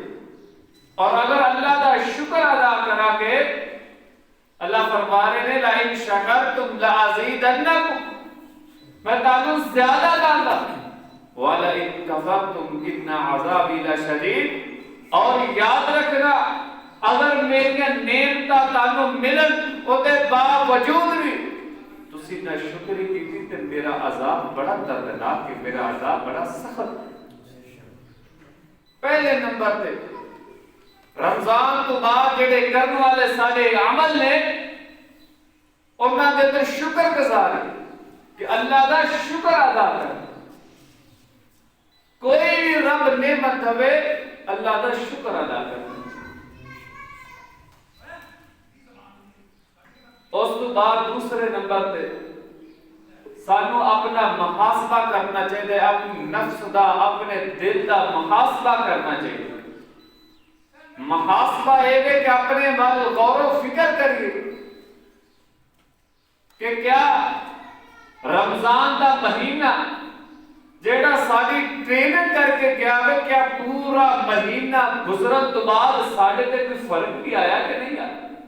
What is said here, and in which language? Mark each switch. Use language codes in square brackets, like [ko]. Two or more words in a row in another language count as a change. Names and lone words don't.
[pa] اور اگر اللہ دا شکر ادا کرا کے اللہ فرما رہے ہیں [ar] لَإِن شَكَرْتُمْ لَأَزِيدَنَّكُمْ، [pa] میں تانوں زیادہ داں گا، [ar] وَلَئِن كَفَرْتُمْ إِنَّ عَذَابِي لَشَدِيدٌ، [pa] اور یاد رکھنا اگر میری نعمتاں تانوں ملن اودے باوجود بھی تسی نہ شکری کیتی تے میرا عذاب بڑا دردناک ہے، میرا عذاب بڑا سخت۔ پہلے نمبر تے رمضان تو بعد جڑے کرنے والے سارے عمل نے انہاں دے تے شکر گزار کہ اللہ دا شکر ادا کر۔ کوئی بھی رب نعمت دے اللہ دا شکر ادا کر۔ اس تو بعد دوسرے نمبر تے سانو اپنا محاسبہ کرنا چاہیے، اپنے نفس دا اپنے دل دا محاسبہ کرنا چاہیے۔ محاسبہ یہ ہے کہ اپنے بارے غور و فکر کریے کہ کیا رمضان دا مہینہ جیڑا ساری ٹریننگ کر کے گیا ہے، کیا پورا مہینہ گزرن تو بعد ساڑھے تے کوئی فرق بھی آیا کہ نہیں آیا؟